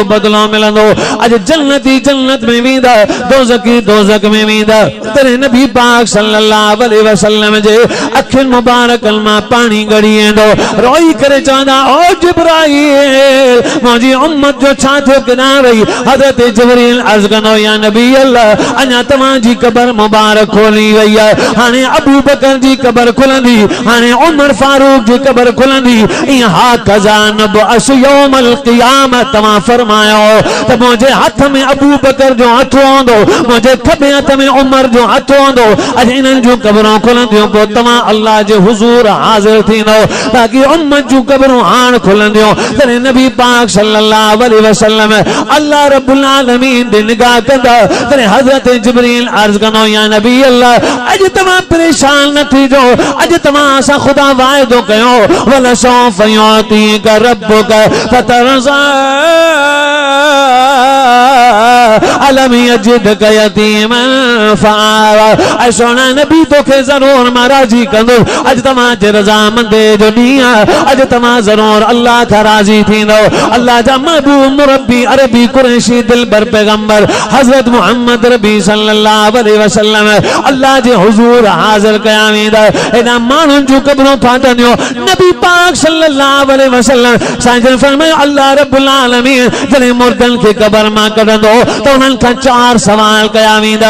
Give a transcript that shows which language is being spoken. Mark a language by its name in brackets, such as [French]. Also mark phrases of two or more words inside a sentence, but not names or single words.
[Sindhi] बदिलो मिलंदो अॼु जन्नती जन्नत में वेंदा दोज़खी दोज़ख में वेंदा तॾहिं नबी पाक [Arabic] صلى الله عليه وسلم [Sindhi] जे अखियुनि मुबारकनि मां पानी गड़ी वेंदो रोई करे चवंदा ओ जिब्राईल मुंहिंजी उम्मत जो छा थियो किॾां वई हज़रत जिब्रील अर्ज़ कंदो [Arabic] يا نبي الله [Sindhi] अञा तव्हांजी क़बर मुबारक खोली वई आहे हाणे अबू बकर जी क़बर खुलंदी हाणे उमर फारूक जी क़बर खुलंदी ईअं हा खज़ान [Arabic] بعث يوم القيامة [Sindhi] तव्हां फरमायो त मुंहिंजे हथ में अबू बकर जो हथ हूंदो मुंहिंजे खॿे हथ में उमर जो हथ हूंदो अॼु इन्हनि जूं क़बरूं खुलंदियूं पोइ तव्हां अल्लाह जे हुज़ूर हाज़िर थींदो ताकि उम्मत जूं क़बरूं हाणे खुलंदियूं तॾहिं नबी पाक [Arabic] صلى الله عليه وسلم [Sindhi] अल्लाह [Arabic] رب العالمين [Sindhi] दी निगाह कंदा तॾहिं हज़रत जिब्रील अर्ज़ कंदो [Arabic] يا نبي الله [Sindhi] अॼु तव्हां परेशान न थीजो अॼु तव्हां सां ख़ुदा वाइदो कयो [Arabic] ولسوف يعطيك ربك فترضى ألم يجدك يتيما فآوى [Sindhi] ऐ सोना नबी तोखे ज़रूर मां राज़ी कंदो अॼु तव्हांजे रज़ामंदी जो ॾींहुं आहे अॼु तव्हां ज़रूर अल्लाह खां राज़ी थींदो अल्लाह जा महबूब मुरब्बी अरबी कुरैशी दिलबर पैगंबर हज़रत मुहम्मद रबी [Arabic] صلى الله عليه وسلم [Sindhi] अल्लाह जे हुज़ूर हाज़िर कया वेंदा एॾा माण्हुनि जूं क़बरूं फाटंदियूं नबी पाक [Arabic] صلى الله عليه وسلم [Sindhi] साईं जन फरमायो अल्लाह [Arabic] رب العالمين [Sindhi] जॾहिं मुर्दनि खे क़बर मां कढंदो त उन्हनि खां चार सवाल कया वेंदा